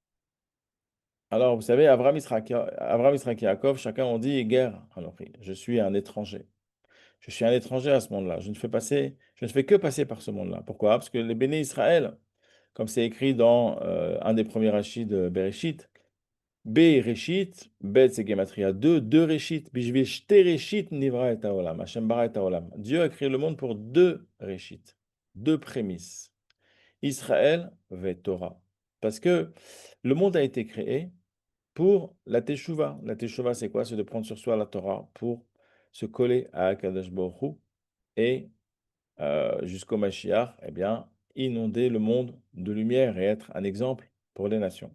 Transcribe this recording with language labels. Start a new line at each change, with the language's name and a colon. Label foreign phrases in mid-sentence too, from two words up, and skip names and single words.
French: Alors, vous savez, Abraham, Israël, Yaakov, chacun ont dit guerre. Alors, je suis un étranger. Je suis un étranger à ce monde-là. Je ne fais que passer par ce monde-là. Pourquoi? Parce que les
Hebrew: בני ישראל,
French: comme c'est écrit dans un des premiers rachis de Bereshit, Bereshit, Bet c'est Gematria 2, deux Réchit,
Hebrew: בשביל שתי ראשית נברא את העולם, השם ברא את העולם.
French: Dieu a créé le monde pour deux Réchit, deux prémices.
Hebrew: ישראל ותורה.
French: Parce que le monde a été créé pour la Teshuvah. La Teshuvah, c'est quoi? C'est de prendre sur soi la Torah pour se coller à
Hebrew: הקדוש ברוך הוא
French: et jusqu'au Mashiach, eh bien, inonder le monde de lumière et être un exemple pour les nations.